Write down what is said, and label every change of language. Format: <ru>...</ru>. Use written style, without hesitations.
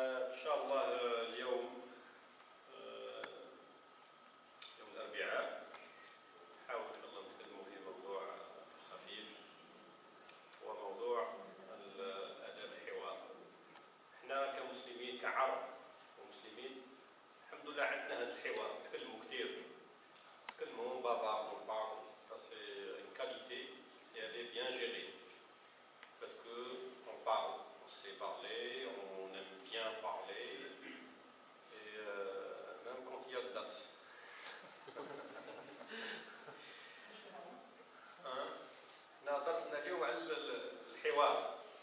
<ar>إن شاء الله اليوم يوم الأربعاء نحاول إن شاء الله نتكلموا في موضوع خفيف، هو موضوع آداب الحوار. احنا كمسلمين كعرب ومسلمين الحمد لله عندنا هذا الحوار، نتكلموا كثير، نتكلموا بعض من بعض.</ar> <fr>Ça c'est une qualité, si elle est bien gérée. Le fait qu'on parle, on sait parler, on aime bien parler, et même quand il y a le dars.</fr> <ar>احنا درسنا اليوم عن الحوار.</ar>